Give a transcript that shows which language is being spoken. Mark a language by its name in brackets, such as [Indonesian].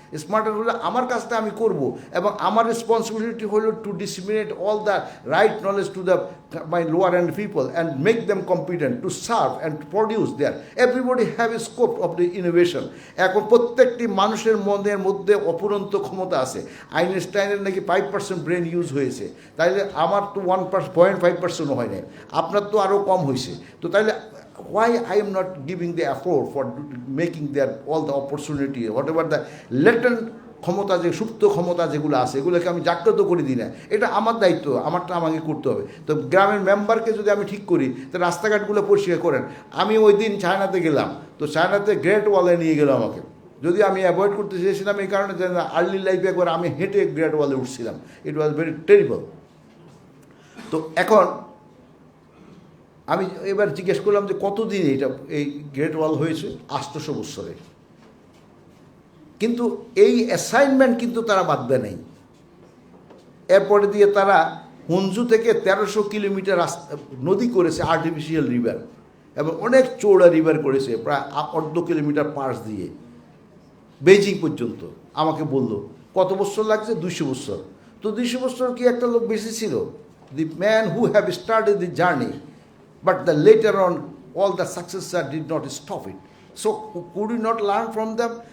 [Bangla] Smart হলে আমার কাজটা আমি করব, এবং আমার রেসপন্সিবিলিটি হলো [English] To disseminate all the right knowledge to the my lower and people and make them competent to serve and produce there. Everybody have a scope of the innovation. [Bangla] এখন প্রত্যেকটি মানুষের মনের মধ্যে অপুরন্ত ক্ষমতা আছে। আইনস্টাইনের নাকি 5% ব্রেন ইউজ হয়েছে, তাইলে আমার তো 1.5%ও হয় নাই, আপনার তো আরও কম হয়েছে। তো তাইলে [English] why I am not giving the effort for making their all the opportunity, whatever the latent [Bangla] ক্ষমতা, যে সুপ্ত ক্ষমতা যেগুলো আছে, এগুলোকে আমি জাগ্রত করে দিই না? এটা আমার দায়িত্ব, আমারটা আমাকে করতে হবে। তো গ্রামের মেম্বারকে যদি আমি ঠিক করি, তো রাস্তাঘাটগুলো পরিষ্কার করেন। আমি ওই দিন চায়নাতে গেলাম, তো চায়নাতে গ্রেট ওয়ালে নিয়ে গেল আমাকে, যদি আমি অ্যাভয়েড করতে চেয়েছিলাম এই কারণে যে আর্লি লাইফে একবার আমি হেঁটে গ্রেট ওয়ালে উঠছিলাম, [English] It was very terrible. [Bangla] তো এখন আমি এবার জিজ্ঞেস করলাম যে কতদিন এই গ্রেট ওয়াল হয়েছে? 800 বছরে। কিন্তু এই অ্যাসাইনমেন্ট কিন্তু তারা বাদ দেয় নাই। এরপরে দিয়ে তারা হুনজু থেকে 1300 কিলোমিটার নদী করেছে, আর্টিফিশিয়াল রিভার, এবং অনেক চৌড়া রিভার করেছে, প্রায় 1/2 কিলোমিটার পাশ দিয়ে বেইজিং পর্যন্ত। আমাকে বলল কত বছর লাগছে? 200 বছর। তো 200 বছর কি একটা লোক বেশি ছিল? [English] The man who have started the journey, but the letter on all the successor did not stop it. So could you not learn from them?